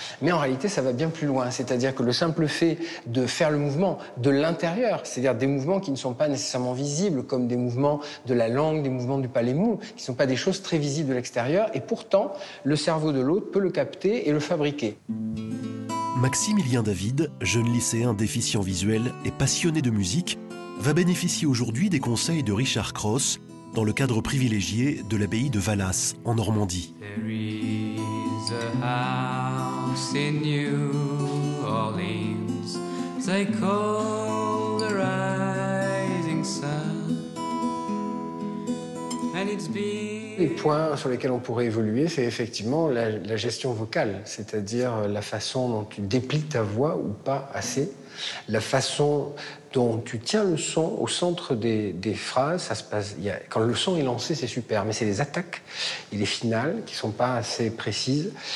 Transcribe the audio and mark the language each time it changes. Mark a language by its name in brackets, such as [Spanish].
[French] Mais en réalité, ça va bien plus loin. C'est-à-dire que le simple fait de faire le mouvement de l'intérieur, c'est-à-dire des mouvements qui ne sont pas nécessairement visibles, comme des mouvements de la langue, des mouvements du palais mou, qui ne sont pas des choses très visibles de l'extérieur, et pourtant, le cerveau de l'autre peut le capter et le fabriquer. Maximilien David, jeune lycéen déficient visuel et passionné de musique, va bénéficier aujourd'hui des conseils de Richard Cross dans le cadre privilégié de l'abbaye de Valas, en Normandie. [English] There is a house in New Orleans they call the rising sun, and it's been... [French] Les points sur lesquels on pourrait évoluer, c'est effectivement la gestion vocale, c'est-à-dire la façon dont tu déplies ta voix ou pas assez, la façon dont tu tiens le son au centre des phrases. Ça se passe, quand le son est lancé, c'est super, mais c'est les attaques et les finales qui sont pas assez précises.